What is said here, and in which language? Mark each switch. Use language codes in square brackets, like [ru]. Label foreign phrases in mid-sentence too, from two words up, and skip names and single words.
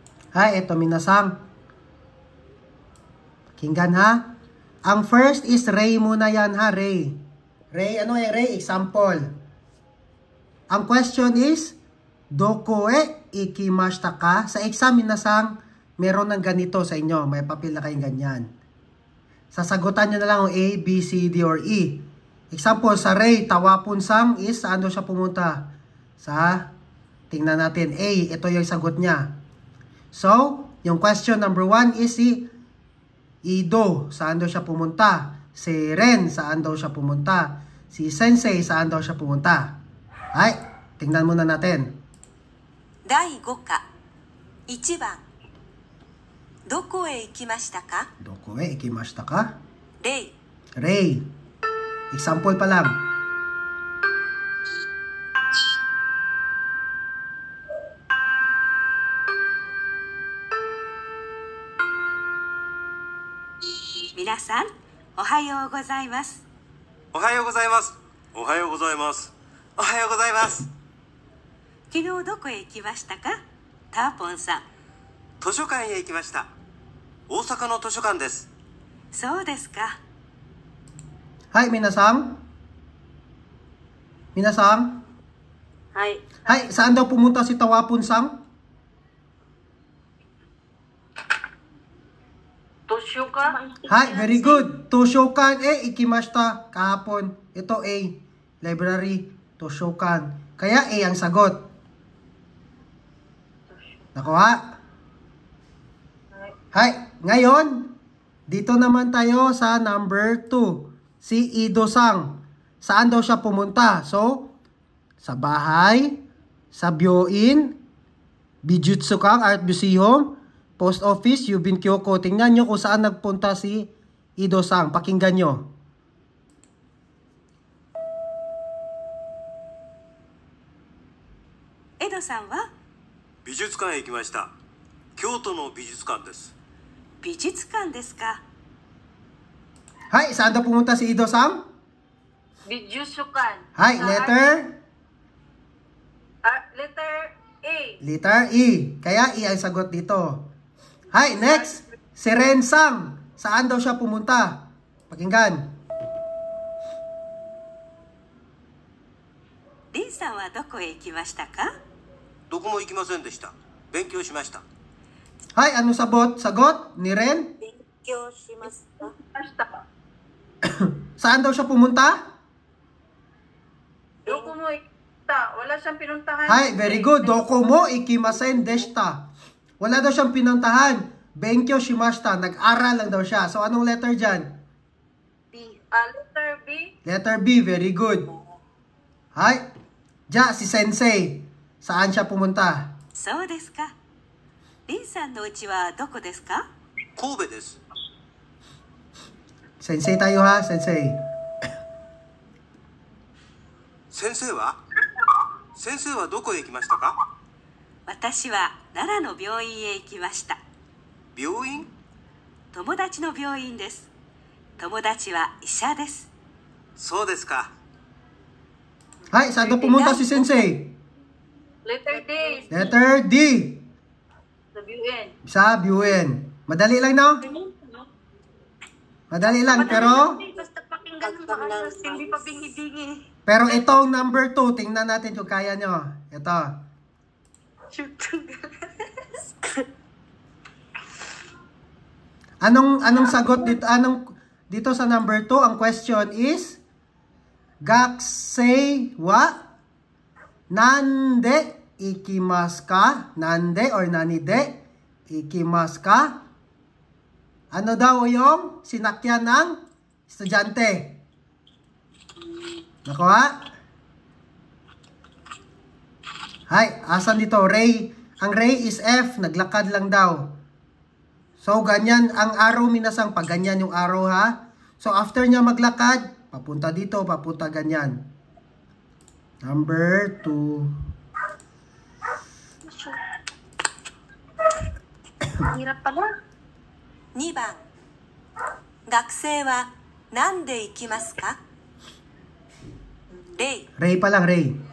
[tl] Hay, ito minasang. Pakinggan ha. Ang first is Ray muna yan ha, Ray. Ray, ano yung Ray? Example. Ang question is, [ja] どこへ行きましたか? [tl] Sa exam, minasang, meron ng ganito sa inyo. May papel na kayong ganyan. Sasagutan nyo na lang ang A, B, C, D, or E. Example, sa Ray, tawapun-sang is, saan daw siya pumunta? Tingnan natin. A, ito yung sagot niya. So, yung question number 1 is si Ido, saan daw siya pumunta? Si Ren, saan daw siya pumunta? Si Sensei, saan daw siya pumunta? Ay, tingnan muna natin. [ja] 第5課1番どこへ行きましたかどこへ行きましたか? レイ [tl] Ray. Example pa lang. [ja] Minasan, おはようございます。おはようございます。おはようございます。おはようございます。昨日どこへ行きましたかターポンさん。図書館へ行きました。大阪の図書館です。そうですか。はい、皆さん? Minasang? はい。 Hi, [tl] saan daw pumunta si Tawapun-sang? [ja] 図書館 Hi, [en] very good. [ja] 図書館行きました kahapon. [tl] Ito A, library, Toshokan. Kaya A ang sagot. Nakuha? Hi, ngayon, dito naman tayo sa number 2. Si Ido-sang. Saan daw siya pumunta? So, sa bahay, sa Byoin, Bijutsukan [en] Art Museum, Post Office, [ja] 郵便局. [tl] Tingnan nyo kung saan nagpunta si Ido-sang. Pakinggan nyo. [ja] エドさんは美術館へ行きました。京都の美術館です。美術館ですか。 Hi, [tl] saan daw pumunta si Ido-sang? [ja] 美術館 Hi, [tl] Sa [en] letter? letter A. [tl] Letter E. Kaya E ang sagot dito. Hi, next. Si Ren-sang. Saan daw siya pumunta? Pakinggan. [ja] リンさんはどこへ行きましたか。どこも行きませんでした。勉強しました。 Hi, [tl] ano sagot ni Ren? [ja] 勉強しました。 [tl] Saan daw siya pumunta? [ja] どこも行った. [tl] Wala siyang pinuntahan. [ja] Hi, [en] very good. [ja] どこも行きませんでした. [tl] Wala daw siyang pinuntahan. [ja] 勉強しました. [tl] Nag-aral lang daw siya. So, anong letter dyan? [en] B. Letter B. Letter B. Very good. [ja] Hi. Ja, [tl] si Sensei. Saan siya pumunta? [ja] そうですか。リンさんの家はどこですか。神戸です。 [tl] Sensei tayo ha, Sensei. [ja] 先生はどこへ行きましたか。私は奈良の病院へ行きました。病院。友達の病院です。友達は医者です。そうですか。 Hi, [tl] saan daw pumunta si Sensei? [en] Letter D. Letter D. [tl] Sa BUN. Sa Buen. Madali lang, no? Madali lang, pero... Basta pakinggan mo maayos. Hindi pa bingi-bingi. Pero itong number 2, tingnan natin kung kaya nyo. Ito. [en] Shoot. [tl] Anong sagot dito? Dito sa number 2, ang question is [ja] 学生は何で行きますか? Nande or 何で行きますか? [tl] Ano daw yung sinakyan ng estudyante? Nakuha? Hay, asan dito? Ray. Ang Ray is F. Naglakad lang daw. So, ganyan ang arrow minasang. Pag ganyan yung arrow ha. So, after niya maglakad, papunta dito, papunta ganyan. Number 2. Hirap pala. [ja] 2 番学生は何で行きますか。レイ [tl] Ray pa lang, Ray.